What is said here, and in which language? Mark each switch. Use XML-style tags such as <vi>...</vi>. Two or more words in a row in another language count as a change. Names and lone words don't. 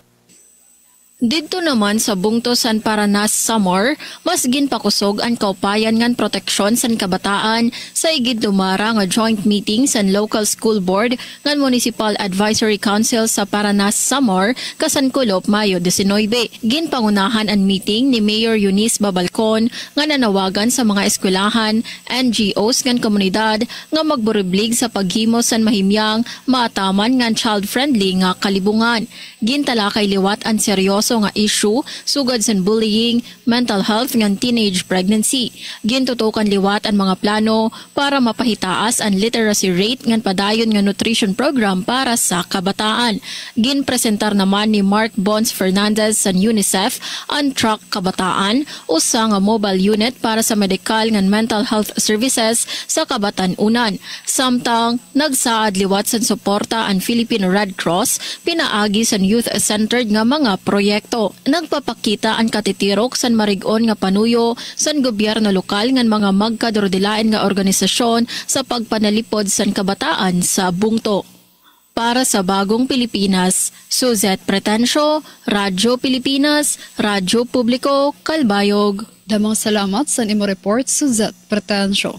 <war>Dito naman sa bungtosan Paranas Samar, mas ginpakusog ang kaupayan ngan proteksyon san kabataan sa igid dumara nga</war> <en>joint meeting</en> <war>san Local School Board ngan Municipal Advisory Council sa Paranas Samar kasan Kulop Mayo 19. Ginpangunahan ang meeting ni Mayor Eunice Babalcon nga nanawagan sa mga eskwelahan, NGOs ngan komunidad nga magburiblig sa paghimo san mahimyang maataman ngan child-friendly nga kalibungan. Gintala kay liwat ang seryoso kaso nga issue sugad sa bullying,</war> <en>mental health</en> <war>ngan</war> <en>teenage pregnancy.</en> <war>Gintutukan liwat ang mga plano para mapahitaas ang</war> <en>literacy rate</en> <war>ngan padayon nga</war> <en>nutrition program</en> <war>para sa kabataan. Ginpresentar naman ni Mark Bons Fernandez sa UNICEF ang Track Kabataan, usa nga</war> <en>mobile unit</en> <war>para sa medical ngan</war> <en>mental health services</en> <war>sa kabatanunan. Samtang nagsaad liwat sa suporta ang Philippine Red Cross pinaagi sa youth-centered nga mga proyekto. Nagpapakita ang katitirok san marig-on nga panuyo san gobyerno lokal ngan mga magkadordilain nga organisasyon sa pagpanalipod san kabataan sa bungto. Para sa Bagong Pilipinas, Suzette Pretencio, Radyo Pilipinas, Radyo Publiko, Kalbayog. Damang salamat sa imo report, Suzette Pretencio.</war>